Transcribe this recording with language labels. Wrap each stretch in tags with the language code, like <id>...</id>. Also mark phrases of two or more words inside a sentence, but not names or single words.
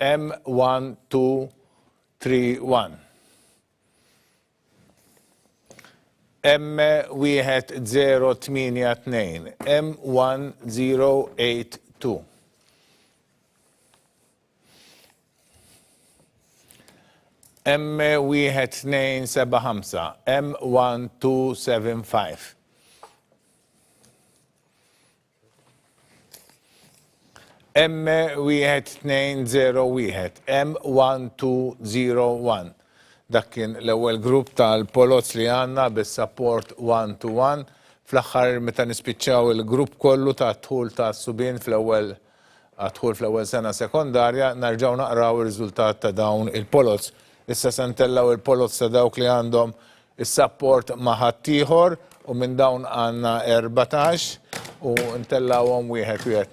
<mt>M1231, M1082, M1082, M1275, M1275. M1201, M1201. Dak kien l-ewwel grupp tal-polots li għandna bis-</mt> <en>support one-to-one</en> <mt>fl-aħħar meta nispiċċaw il-grupp kollu ta' dħul ta' subien fl-ewwel dħul fl-ewwel sena sekondarja nerġgħu naqraw ir-riżultat ta' dawn il-polots. Issa se ntellaw il-polots ta' dawk li għandhom is-support ma' ħaddieħor u minn dawn għandna 14 u ntellawhom wieħed wieħed.</mt>